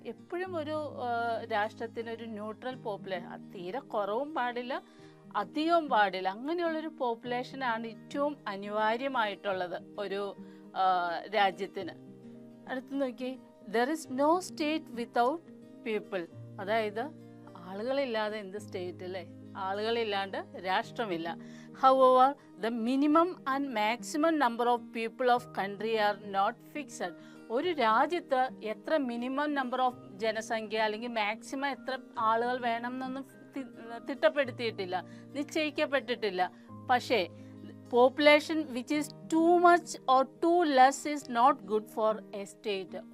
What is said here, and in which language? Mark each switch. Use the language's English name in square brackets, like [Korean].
[Malayalam] എപ്പോഴും ഒരു രാഷ്ട്രത്തിന് ന്യൂട്രൽ പോപ്പുലേഷൻ, തീരെ കുറവും പാടില്ല അധികവും പാടില്ല, അങ്ങനെയുള്ളൊരു പോപ്പുലേഷനാണ് ഏറ്റവും അനിവാര്യമായിട്ടുള്ളത് ഒരു രാജ്യത്തിന്. അടുത്ത് നോക്കി, [English] There is no state without people. [Malayalam] അതായത് ആളുകളില്ലാതെ എന്ത് സ്റ്റേറ്റ് അല്ലേ? ആളുകളില്ലാണ്ട് രാഷ്ട്രമില്ല. [English] However, the minimum and maximum number of people of country are not fixed. [Malayalam] ഒരു രാജ്യത്ത് എത്ര മിനിമം നമ്പർ ഓഫ് ജനസംഖ്യ അല്ലെങ്കിൽ മാക്സിമം എത്ര ആളുകൾ വേണം എന്നൊന്നും തിട്ടപ്പെടുത്തിയിട്ടില്ല, നിശ്ചയിക്കപ്പെട്ടിട്ടില്ല. പക്ഷേ [English] Population which is too much or too less is not good for a state.